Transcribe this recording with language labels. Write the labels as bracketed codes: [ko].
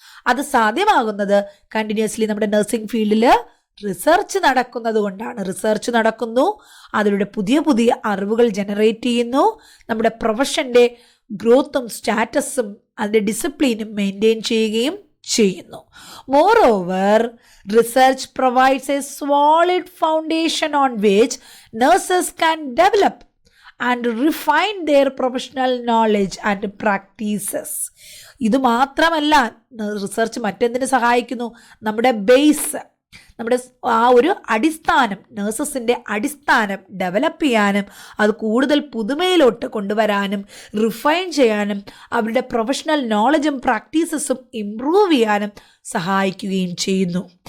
[ml] അത് സാധ്യമാകുന്നത് കണ്ടിന്യൂസ്ലി നമ്മുടെ നഴ്സിംഗ് ഫീൽഡിൽ റിസർച്ച് നടക്കുന്നത് കൊണ്ടാണ്. റിസർച്ച് നടക്കുന്നു, അതിലൂടെ പുതിയ പുതിയ അറിവുകൾ ജനറേറ്റ് ചെയ്യുന്നു, നമ്മുടെ പ്രൊഫഷൻ്റെ ഗ്രോത്തും സ്റ്റാറ്റസും അതിൻ്റെ ഡിസിപ്ലിനും മെയിൻറ്റെയിൻ ചെയ്യുകയും ചെയ്യുന്നു. [en] Moreover, research provides a solid foundation on which nurses can develop and refine their professional knowledge and practices. [ml] ഇത് മാത്രമല്ല, റിസർച്ച് മറ്റെന്തിനു സഹായിക്കുന്നു? നമ്മുടെ ബേസ്, നമ്മുടെ ആ ഒരു അടിസ്ഥാനം, നഴ്സസിൻ്റെ അടിസ്ഥാനം ഡെവലപ്പ് ചെയ്യാനും അത് കൂടുതൽ പുതുമയിലോട്ട് കൊണ്ടുവരാനും റിഫൈൻ ചെയ്യാനും അവരുടെ പ്രൊഫഷണൽ നോളജും പ്രാക്ടീസസും ഇംപ്രൂവ് ചെയ്യാനും സഹായിക്കുകയും ചെയ്യുന്നു.